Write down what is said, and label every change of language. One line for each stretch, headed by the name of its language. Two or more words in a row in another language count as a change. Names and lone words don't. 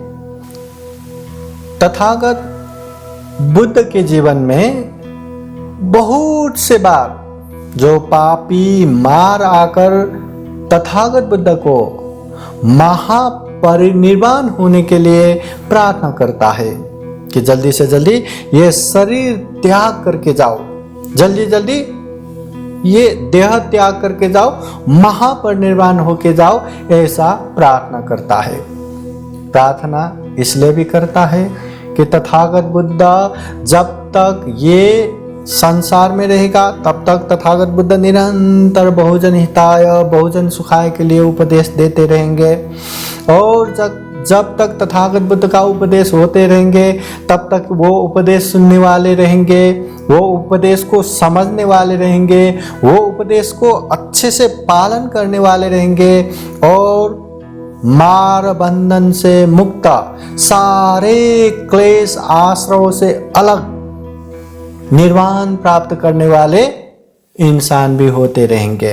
Hindi: तथागत बुद्ध के जीवन में बहुत से बार जो पापी मार आकर तथागत बुद्ध को महापरिनिर्वाण होने के लिए प्रार्थना करता है कि जल्दी से जल्दी ये शरीर त्याग करके जाओ, जल्दी जल्दी ये देह त्याग करके जाओ, महापरिनिर्वाण होके जाओ, ऐसा प्रार्थना करता है। प्रार्थना इसलिए भी करता है कि तथागत बुद्ध जब तक ये संसार में रहेगा, तब तक तथागत बुद्ध निरंतर
Sanskrit: बहुजन हिताय, बहुजन सुखाय
Hindi: के लिए उपदेश देते रहेंगे। और जब तक तथागत बुद्ध का उपदेश होते रहेंगे, तब तक वो उपदेश सुनने वाले रहेंगे, वो उपदेश को समझने वाले रहेंगे, वो उपदेश को अच्छे से पालन करने वाले रहेंगे और मार बंधन से मुक्त, सारे क्लेश आश्रयों से अलग निर्वाण प्राप्त करने वाले इंसान भी होते रहेंगे।